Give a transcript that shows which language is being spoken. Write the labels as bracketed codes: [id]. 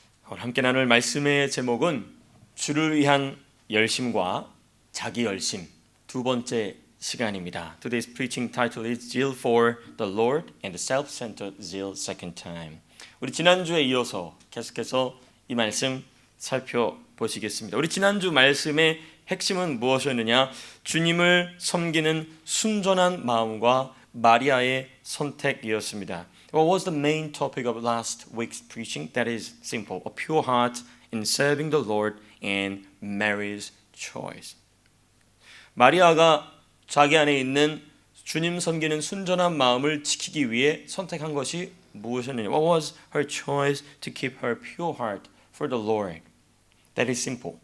[ko] 오늘 함께 나눌 말씀의 제목은 주를 위한 열심과 자기 열심 두 번째 시간입니다. [en] Today's preaching title is Zeal for the Lord and the Self-Centered Zeal Second Time. [ko] 우리 지난주에 이어서 계속해서 이 말씀 살펴보시겠습니다. 우리 지난주 말씀의 핵심은 무엇이었느냐? 주님을 섬기는 순전한 마음과 마리아의 선택이었습니다. [en] What was the main topic of last week's preaching? That is simple. A pure heart in serving the Lord and Mary's choice. [ko] 마리아가 자기 안에 있는 주님 섬기는 순전한 마음을 지키기 위해 선택한 것이 무엇이었느냐? [en] What was her choice to keep her pure heart for the Lord? That is simple.